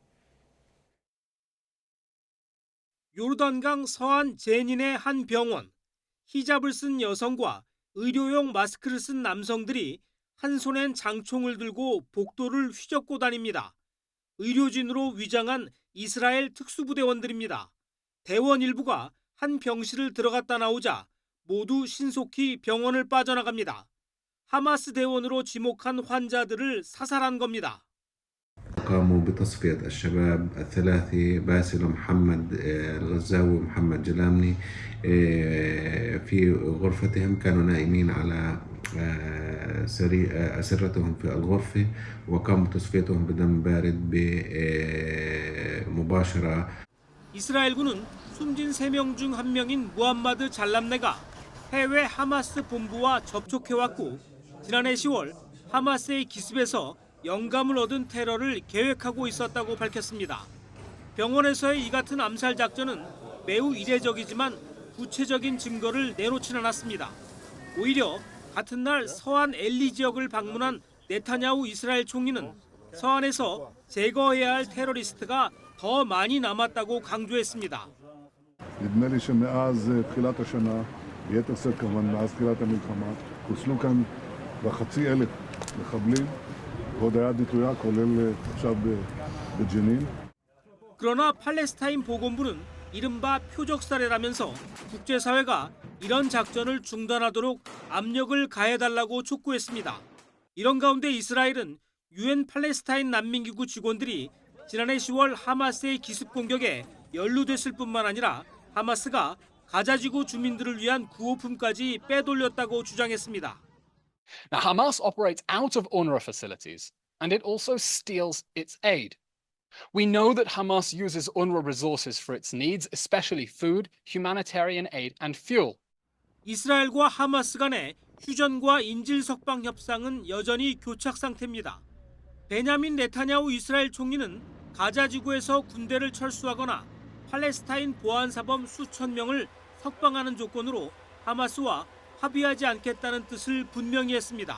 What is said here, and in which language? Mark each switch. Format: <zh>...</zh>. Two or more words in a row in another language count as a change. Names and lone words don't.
<ko>요르단강 서안 제닌의 한 병원, 히잡을 쓴 여성과 의료용 마스크를 쓴 남성들이 한 손엔 장총을 들고 복도를 휘젓고 다닙니다. 의료진으로 위장한 이스라엘 특수부대원들입니다. 대원 일부가 한 병실을 들어갔다 나오자 모두 신속히 병원을 빠져나갑니다. 하마스 대원으로 지목한 환자들을 사살한 겁니다.</ko> <ar>قاموا بتصفية الشباب الثلاثي باسل محمد الغزاوي محمد جلامني في غرفتهم كانوا نائمين على أسرتهم في الغرفة وقاموا تصفيتهم بدم بارد بمباشرة.</ar> <ko>이스라엘군은 숨진 3명 중 1명인 무함마드 잘람네가 해외 하마스 본부와 접촉해왔고 지난해 10월 하마스의 기습에서 영감을 얻은 테러를 계획하고 있었다고 밝혔습니다. 병원에서의 이 같은 암살 작전은 매우 이례적이지만 구체적인 증거를 내놓진 않았습니다. 오히려 같은 날 서안 엘리 지역을 방문한 네타냐후 이스라엘 총리는 서안에서 제거해야 할 테러리스트가 더 많이 남았다고 강조했습니다.</ko> <he>נדמה לי שמאז תחילת השנה, ביתר שאת כמובן מאז תחילת המלחמה, חוסלו כאן בחצי אלף מחבלים, ועוד היד נטויה, כולל עכשיו בג'נין.</he> <ko>그러나 팔레스타인 보건부는 이른바 표적살해라면서 국제사회가 이런 작전을 중단하도록 압력을 가해달라고 촉구했습니다. 이런 가운데 이스라엘은 유엔 팔레스타인 난민기구 직원들이 지난해 10월 하마스의 기습 공격에 연루됐을 뿐만 아니라 하마스가 가자지구 주민들을 위한 구호품까지 빼돌렸다고 주장했습니다.</ko> <en>Now, Hamas operates out of UNRWA facilities, and it also steals its aid. We know that Hamas uses UNRWA resources for its needs, especially food, humanitarian aid, and fuel.</en> <ko>이스라엘과 하마스 간의 휴전과 인질 석방 협상은 여전히 교착 상태입니다. 베냐민 네타냐후 이스라엘 총리는 가자 지구에서 군대를 철수하거나 팔레스타인 보안사범 수천 명을 석방하는 조건으로 하마스와 합의하지 않겠다는 뜻을 분명히 했습니다.</ko>